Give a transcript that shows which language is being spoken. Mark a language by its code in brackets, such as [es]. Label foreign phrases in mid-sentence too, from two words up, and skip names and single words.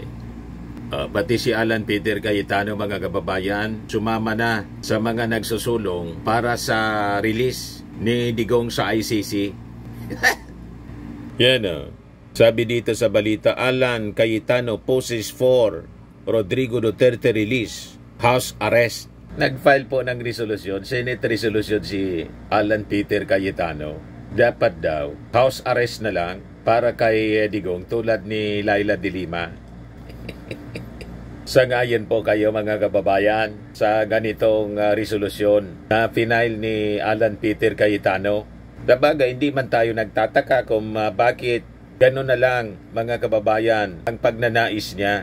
[tl] Pati si Alan Peter Cayetano mga kababayan, sumama na sa mga nagsusulong para sa release ni Digong sa ICC. Yan o. Sabi dito sa balita, [en] Alan Cayetano poses for Rodrigo Duterte release, house arrest. [tl] Nag-file po ng resolusyon, [en] Senate resolution [tl] si Alan Peter Cayetano. Dapat daw, [en] house arrest [tl] na lang para kay Digong tulad ni Laila de Lima. Sangayon po kayo mga kababayan sa ganitong resolusyon na final ni Alan Peter Cayetano. Dabagay, hindi man tayo nagtataka kung bakit gano'n na lang mga kababayan ang pagnanais niya.